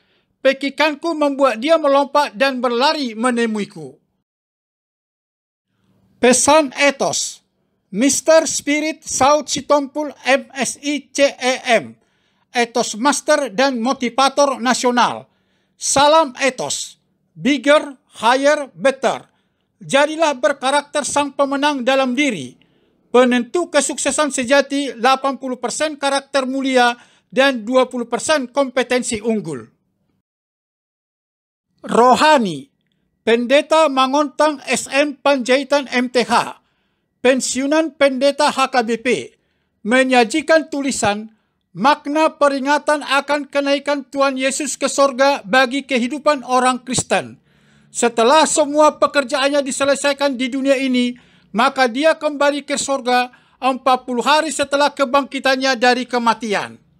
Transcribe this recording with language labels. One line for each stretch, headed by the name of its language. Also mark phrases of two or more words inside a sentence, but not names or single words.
Indonesian: Pekikanku membuat dia melompat dan berlari menemuiku. Pesan etos. Mr. Spirit Saud Sitompul MSI CEM, etos master dan motivator nasional. Salam etos.
English: Bigger, higher, better.
Indonesian: Jadilah berkarakter sang pemenang dalam diri. Penentu kesuksesan sejati 80% karakter mulia dan 20% kompetensi unggul. Rohani. Pendeta Mangontang SM Panjaitan MTH, pensiunan pendeta HKBP, menyajikan tulisan makna peringatan akan kenaikan Tuhan Yesus ke sorga bagi kehidupan orang Kristen. Setelah semua pekerjaannya diselesaikan di dunia ini, maka dia kembali ke sorga 40 hari setelah kebangkitannya dari kematian.